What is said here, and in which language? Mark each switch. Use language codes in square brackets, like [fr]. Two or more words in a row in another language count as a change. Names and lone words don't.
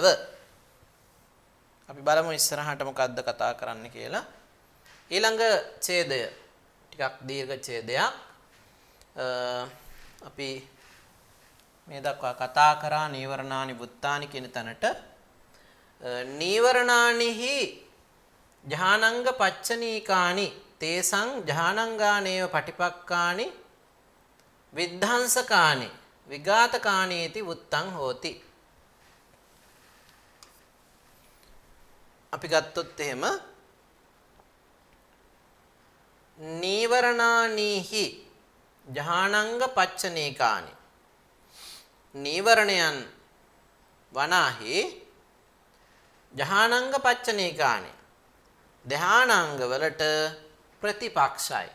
[si] අපි බලමු ඉස්සරහට මොකද්ද කතා කරන්න කියලා. ඊළඟ ඡේදය ටිකක් දීර්ඝ ඡේදයක්. අපි මේ දක්වා කතා කරා [pi] නීවරණානි බුත්තානි [si] කියන තැනට [pi] නීවරණානිහි ඥානංග පච්චනීකානි තේසං ඥානංගානේව පටිපක්කානි විද්ධාංසකානි විඝාතකානීති උත්තං හෝති. [si] අපි ගත්තොත් එහෙම [pi] නීවරණානිහි ඥානංග පච්චනීකානි [si] නීවරණයන් වනාහි [pi] ඥානංග පච්චනීකානි [si] ධානාංග වලට ප්‍රතිපක්ෂයි.